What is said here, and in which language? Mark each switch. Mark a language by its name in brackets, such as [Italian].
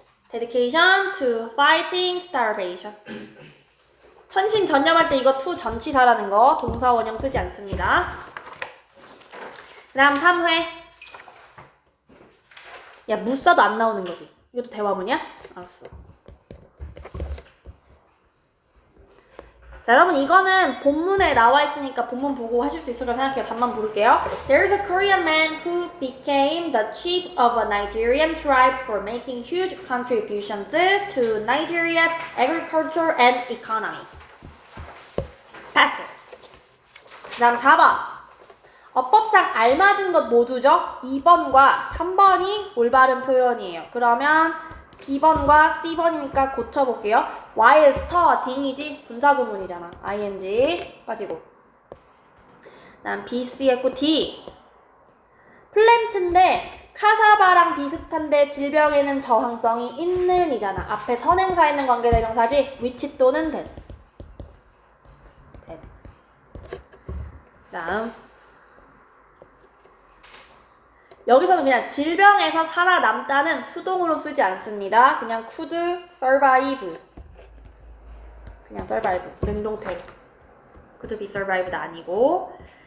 [English] dedication to fighting starvation. [Korean] 헌신 전념할 때 이거 to 전치사라는 거 동사 원형 쓰지 않습니다. 그 다음 3회. 야, 무사도 안 나오는 거지. 이것도 대화문이야? 알았어. 자, 여러분 이거는 본문에 나와 있으니까 본문 보고 하실 수 있을 거라 생각해요. 답만 부를게요. [English] There is a Korean man who became the chief of a Nigerian tribe for making huge contributions to Nigeria's agriculture and economy. [Korean] 패스. 그 다음 4번. 어법상 알맞은 것 모두죠? 2번과 3번이 올바른 표현이에요. 그러면 B번과 C번이니까 고쳐볼게요. [English] while studying [Korean] 이지 분사구문이잖아. ing 빠지고. 그 다음 B, C 했고 D. 플랜트인데 카사바랑 비슷한데 질병에는 저항성이 있는 이잖아. 앞에 선행사 있는 관계대명사지 which 또는 that. 다음 여기서는 그냥 질병에서 살아남다는 수동으로 쓰지 않습니다. 그냥 [English] could survive. [Korean] 그냥 survive. 능동태로. [English] could be survived [Korean] 아니고.